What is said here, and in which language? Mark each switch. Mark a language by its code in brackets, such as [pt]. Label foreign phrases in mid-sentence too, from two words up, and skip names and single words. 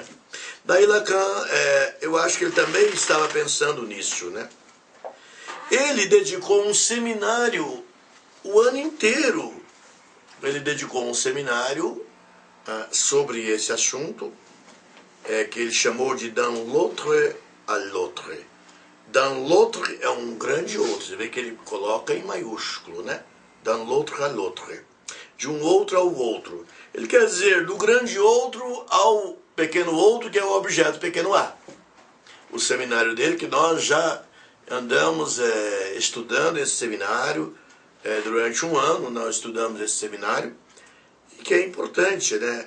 [pt] Daí Lacan, eu acho que ele também estava pensando nisso, né? Ele dedicou um seminário o ano inteiro. Ele dedicou um seminário sobre esse assunto, que ele chamou de Dans l'autre à l'autre. Dans l'autre é um grande outro, você vê que ele coloca em maiúsculo, né? Dans l'autre à l'autre. De um outro ao outro. Ele quer dizer do grande outro ao pequeno outro, que é o objeto pequeno a. O seminário dele, que nós já andamos estudando esse seminário, durante um ano nós estudamos esse seminário, e que é importante, né?